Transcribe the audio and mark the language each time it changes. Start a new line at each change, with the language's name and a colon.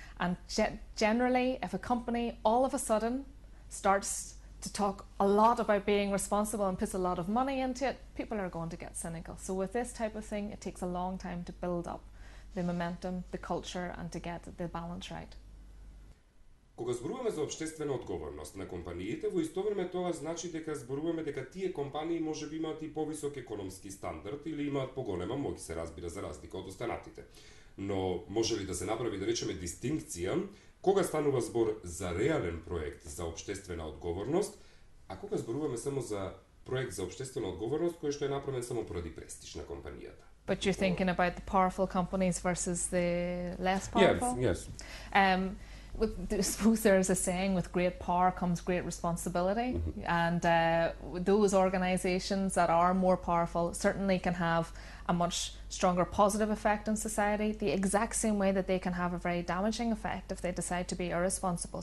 English: And generally, if a company all of a sudden starts to talk a lot about being responsible and puts a lot of money into it, people are going to get cynical. So with this type of thing, it takes a long time to build up the momentum, the culture, and to get the balance right.
Macedonian: Кога зборуваме за општествена одговорност на компаниите, во исто време тоа значи дека зборуваме дека тие компании можеби имаат и повисок економски стандард или имаат поголема моќ, се разбира, за разлика од останатите. Но може ли да се направи, да речеме, дистинкција кога станува збор за реален проект за општествена одговорност, а кога зборуваме само за проект за општествена одговорност кој што е направен само поради престиж на компанијата?
English: But you're thinking about the powerful companies versus the less powerful? Yes. I suppose there's a saying, with great power comes great responsibility, and those organisations that are more powerful certainly can have a much stronger positive effect on society, the exact same way that they can have a very damaging effect if they decide to be irresponsible.